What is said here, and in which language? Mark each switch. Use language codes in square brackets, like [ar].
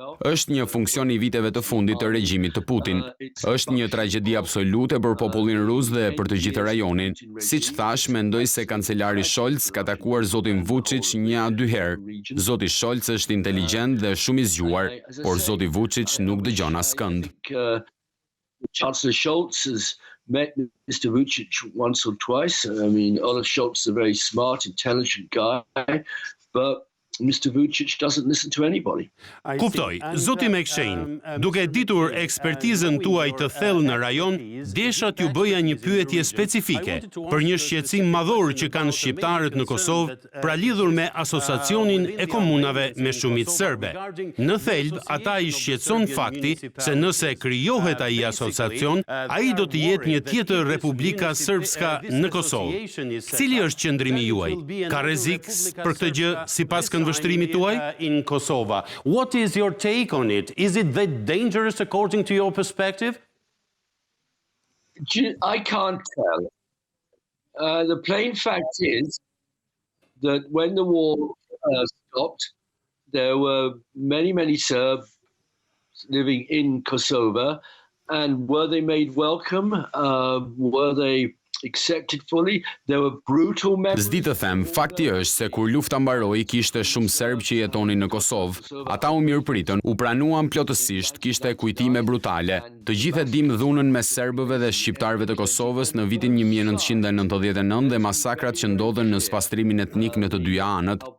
[sq] Është një funksion i viteve të fundit të regjimit të Putin. Është një tragjedi absolute për popullin rus dhe për të gjithë rajonin. Siç thash, mendoj se kancelari Scholz ka takuar zotin Vuçić 1-2 herë. Zoti Scholz është inteligjent dhe shumë i zgjuar, por zoti Vuçić nuk dëgjon askënd. [en] Chancellor Scholz has met Mr. Vuçić once or twice. I mean, Olaf Scholz is a very smart, intelligent guy, but Mr. Vuçić doesn't listen to anybody. [sq] Kuptoj, zoti McShane, duke ditur ekspertizën tuaj të thellë në rajon, desha t'ju bëja një pyetje specifike për një shqetësim madhor që kanë shqiptarët në Kosovë, pra lidhur me asociacionin e komunave me shumicë serbe. Në thelb, ata i shqetëson fakti se nëse krijohet ai asociacion, ai do të jetë një tjetër Republika Srpska në Kosovë. Cili është qëndrimi juaj? Ka rrezik për këtë gjë sipas vështrimit tuaj? [en] In Kosovo. What is your take on it? Is it that dangerous according to your perspective? I can't tell. The plain fact is that when the war stopped, there were many Serbs living in Kosovo, and were they made welcome? Were they accepted fully. There were brutal members. [sq] S'di të them, fakti është se kur lufta mbaroi kishte shumë serb që jetonin në Kosovë. Ata u mirëpritën, u pranuan plotësisht, kishte kujtime brutale. Të gjithë e dim dhunën mes serbëve dhe shqiptarëve të Kosovës në vitin 1999 dhe masakrat që ndodhen në spastrimin etnik në të dyja anët.